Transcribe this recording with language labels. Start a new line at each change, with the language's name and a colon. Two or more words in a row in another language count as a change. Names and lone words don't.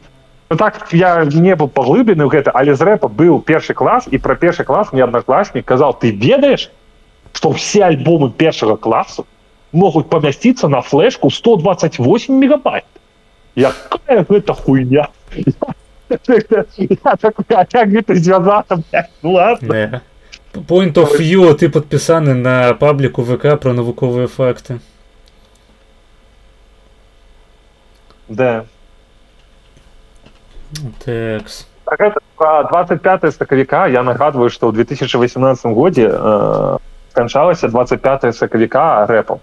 Belarusian: Ну так, я не был поглыблены ў гэта, але з рэпа быў першы клас, і пра першы клас мне аднакласнік казаў, ты ведаеш, што ўсе альбомы першага класу могуць памясціцца на флешку 128 мегабайт. Якая гэта хуйня?
Russian: Я такой,
Belarusian: а як гэта звязана, блядь,
Russian: ну ладно.
English: Point of view,
Belarusian: ты падпісаны на пабліку ВК пра навуковыя факты.
Russian: Да.
Belarusian: Тэкс.
Russian: Так это про
Belarusian: 25 сакавіка, я нагадваю, што ў 2018 годзе сканчалася 25 сакавіка рэпам.